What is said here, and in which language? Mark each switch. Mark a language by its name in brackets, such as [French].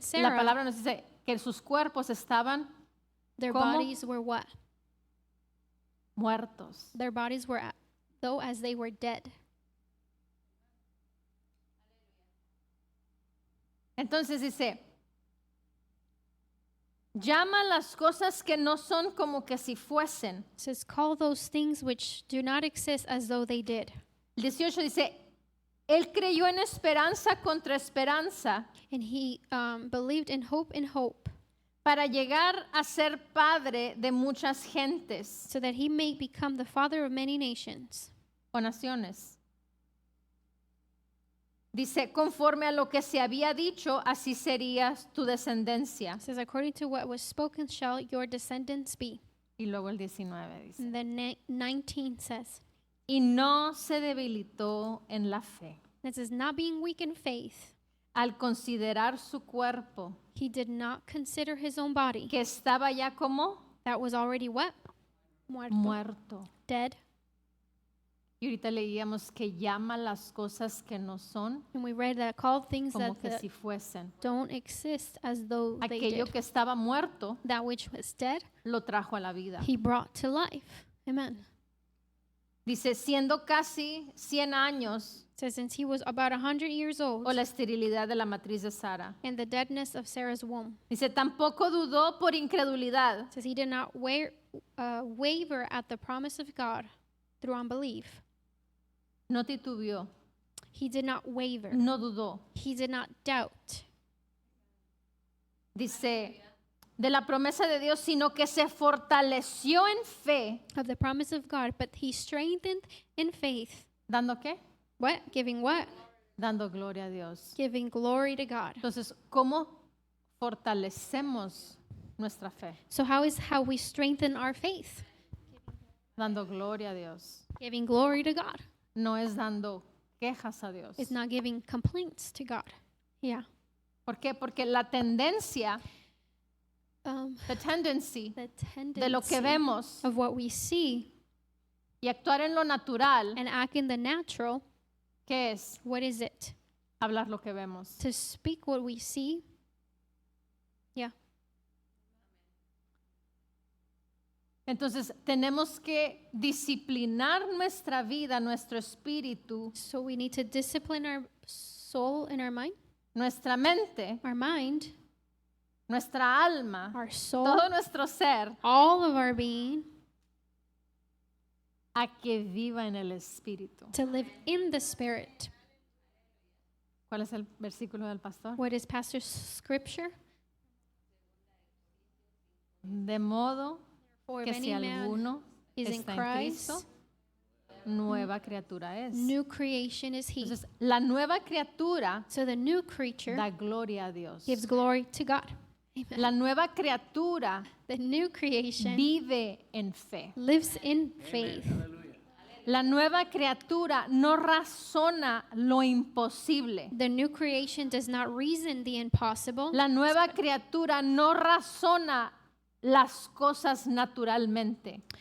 [Spanish] la Sarah, palabra nos dice que sus cuerpos estaban [English] their [Spanish] ¿Cómo? [English] bodies were what? [Spanish] muertos. [English] Their bodies were though as they were dead. [Spanish] Entonces dice, llama las cosas que no son como que si fuesen. [English] It says call those things which do not exist as though they did. [Spanish] El 18 dice, él creyó en esperanza contra esperanza [English] And he believed in hope, [Spanish] para llegar a ser padre de muchas gentes [English] so that he may become the father of many nations. [Spanish] o naciones. Dice, conforme a lo que se había dicho, así sería tu descendencia. [English] It says, according to what was spoken shall your descendants be. [Spanish] Y luego el 19 dice, [English] And then 19 says, [Spanish] y no se debilitó en la fe [English] it says, not being weak in faith, [Spanish] al considerar su cuerpo, [English] he did not consider his own body, [Spanish] que estaba ya como [English] that was already what? [Spanish] Muerto. muerto, [English] Dead. [Spanish] Y ahorita leíamos que llama las cosas que no son [English] And we read that call things [Spanish] como [English] that, [Spanish] que [English] that [Spanish] si fuesen. [English] don't exist as though they [Spanish] Aquello [English] did. [Spanish] que estaba muerto [English] That which was dead, [Spanish] lo trajo a la vida. [English] he brought to life. Amen. [Spanish] Dice, siendo casi 100 años [English] It says, since he was about 100 years old, [Spanish] o la esterilidad de la matriz de Sara. [English] and the deadness of Sarah's womb. [Spanish] Dice, tampoco dudó por incredulidad, [English] It says he did not waver at the promise of God through unbelief. [Spanish] no titubeó, [English] He did not waver. [Spanish] no dudó. [English] He did not doubt [Spanish] Dice, de la promesa de Dios, sino que se fortaleció en fe. [English] of the promise of God, but he strengthened in faith. [Spanish] ¿Dando qué? [English] What? Giving what? [Spanish] Dando gloria a Dios. [English] Giving glory to God. [Spanish] Entonces, ¿cómo fortalecemos nuestra fe? [English] So how we strengthen our faith? [Spanish] Dando gloria a Dios. [English] Giving glory to God. [Spanish] No es dando quejas a Dios. [English] It's not giving complaints to God. Yeah. [Spanish] ¿Por qué? Porque la tendencia, [English] The tendency [Spanish] de lo que vemos [English] of what we see [Spanish] y actuar en lo natural, [English] and act in the natural, [Spanish] ¿qué es? [English] what is it? [Spanish] Hablar lo que vemos. [English] To speak what we see. Yeah. [Spanish] Entonces, tenemos que disciplinar nuestra vida, nuestro espíritu, [English] So we need to discipline our soul and our mind, [Spanish] nuestra mente, nuestra alma, [English] our soul, [Spanish] todo nuestro ser, [English] all of our being, [Spanish] a que viva en el espíritu. [English] to live in the Spirit. [Spanish] ¿Cuál es el versículo del pastor? [English] What is Pastor's scripture? [Spanish] De modo [English] For [Spanish] que [English] if [Spanish] si [English] any man [Spanish] alguno [English] is in [Spanish] está en Cristo, [English] Christ, [Spanish] nueva criatura es. [English] new creation is he. [Spanish] Entonces, la nueva criatura [English] So the new creature [Spanish] da gloria a Dios. [English] gives glory to God. Amen. [Spanish] La nueva criatura [English] The new creation [Spanish] vive en fe. [English] lives in faith. [Spanish] La nueva criatura no razona lo imposible. [English] The new creation does not reason the impossible. [Spanish] La nueva criatura no razona las cosas naturalmente,